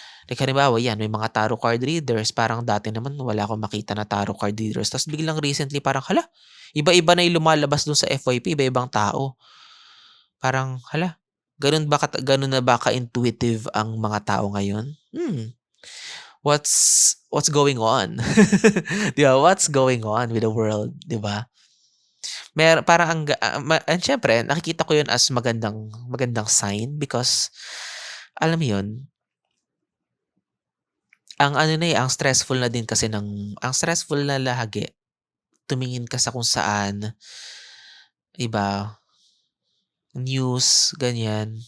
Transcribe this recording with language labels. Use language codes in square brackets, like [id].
[tl] Like halimbawa 'yan, may mga tarot card readers, parang dati naman wala akong makita na tarot card readers ta's biglang recently parang, hala, iba-iba na yung lumalabas dun sa FYP, iba-ibang tao. Parang, hala, gano'n na ba ka-intuitive ang mga tao ngayon? [en] What's going on? [tl] 'Di ba, [en] what's going on with the world, 'di ba? [tl] Parang and siyempre nakikita ko 'yun as magandang magandang sign because alam mo 'yun, ang ano na, ang stressful na din kasi ang stressful na lagi tumingin ka sa kung saan, iba, news, ganyan.